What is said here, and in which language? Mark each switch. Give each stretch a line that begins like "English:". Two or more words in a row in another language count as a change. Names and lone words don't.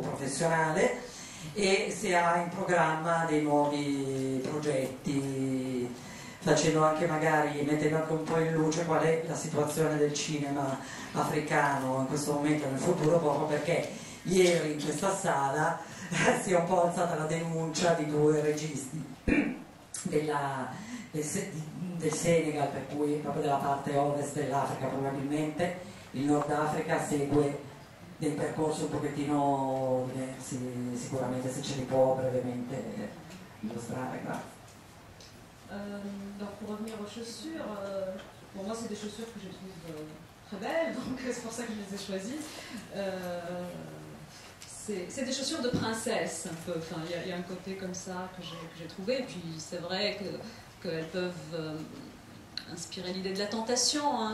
Italian: professionale, e se ha in programma dei nuovi progetti, facendo anche magari, mettendo anche un po' in luce qual è la situazione del cinema africano in questo momento e nel futuro, proprio perché ieri in questa sala si è un po' alzata la denuncia di due registi del Senegal, per cui proprio della parte ovest dell'Africa. Probabilmente il Nord Africa segue dei percorsi un pochettino diversi, sicuramente, se ce li può brevemente illustrare. Grazie.
French: Donc pour revenir aux chaussures, pour moi c'est des chaussures que je trouve très belles, donc c'est pour ça que je les ai choisies. C'est des chaussures de princesse un peu, enfin, y a un côté comme ça que j'ai trouvé, et puis c'est vrai qu'elles peuvent inspirer l'idée de la tentation, hein.